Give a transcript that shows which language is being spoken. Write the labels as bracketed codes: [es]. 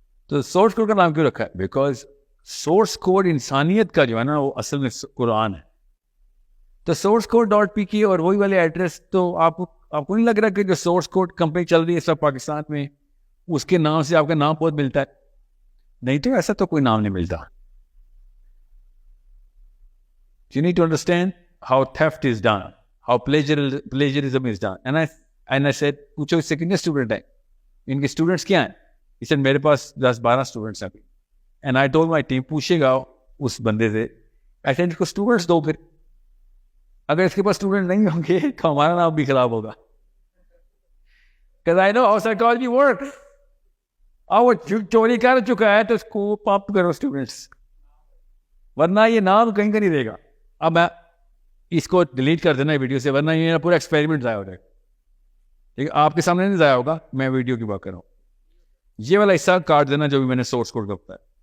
[ur] تو source code کا نام کیوں رکھا ہے؟ بیکاز سورس کوڈ انسانیت کا جو ہے نا وہ اصل میں قرآن ہے. تو سورس کوڈ .pk اور وہی والے ایڈریس, تو آپ کو نہیں لگ رہا کہ جو سورس کوڈ کمپنی چل رہی ہے سب پاکستان میں, اس کے نام سے آپ کا نام بہت ملتا ہے؟ نہیں تو ایسا تو کوئی نام نہیں ملتا. [en] You need to understand how theft is done, how plagiarism is done. And I said, [ur] پوچھو اس سے کتنے اسٹوڈنٹ ہیں, ان کے اسٹوڈنٹس کیا ہیں؟ [en] He said [ur] میرے پاس 10-12 اسٹوڈنٹس ہیں. [en] And I told my team, [ur] پوچھے گا اس بندے سے, [en] I said [ur] اس کو اسٹوڈنٹس دو, پھر اگر اس کے پاس اسٹوڈنٹ نہیں ہوں گے تو ہمارا نام بھی خراب ہوگا. [en] Because I know how psychology works. [ur] اب وہ چوری کر چکا ہے تو اس کو پمپ کرو اسٹوڈنٹس, ورنہ یہ نام کہیں کا نہیں دے گا. اب میں اس کو ڈیلیٹ کر دینا ویڈیو سے, ورنہ یہ پورا ایکسپیریمنٹ ضائع ہو جائے گا. ٹھیک ہے, آپ کے سامنے نہیں ضائع ہوگا, میں ویڈیو کی بات کر رہا ہوں. یہ والا حصہ کاٹ دینا جو بھی میں نے سورس کوڈ کا بتایا.